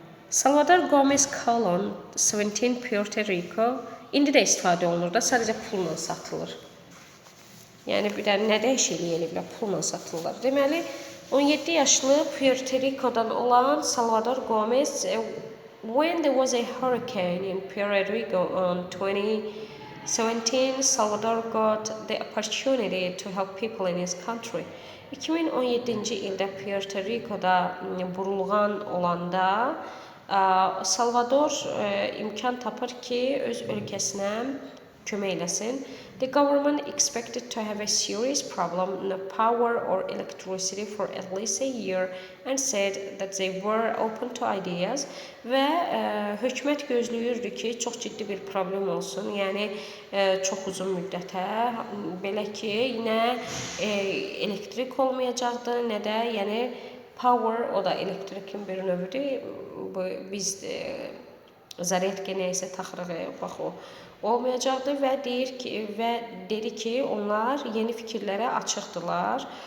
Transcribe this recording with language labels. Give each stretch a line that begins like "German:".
English: Salvador Gomez Colon, 17, Puerto Rico.
Azerbaijani: İndi də istifadə olunur da, sadəcə pulla satılır. Yəni bir də nə dəyişiklik eləyiblər, pulla satılırlar. Deməli, 17 yaşlı Puerto Rico'dan olan Salvador Gomez,
English: when there was a hurricane in Puerto Rico on 2017, Salvador got the opportunity to help people in his country.
Azerbaijani: 2017-ci ildə Puerto Rico'da burulğan olanda Salvador imkan tapır ki, öz ölkəsinə kömək eləsin.
English: The government expected to have a serious problem, no power or electricity for at least a year, and said that they were open to ideas.
Azerbaijani: Və hökumət gözləyirdi ki, çox ciddi bir problem olsun, yəni çox uzun müddətə, belə ki, nə elektrik olmayacaqdı, nə də yəni power, o da elektrikin bir növüdür. Biz zaryadka nəysə taxırıq, bax o olmayacaqdı və dedi ki, onlar yeni fikirlərə açıqdılar.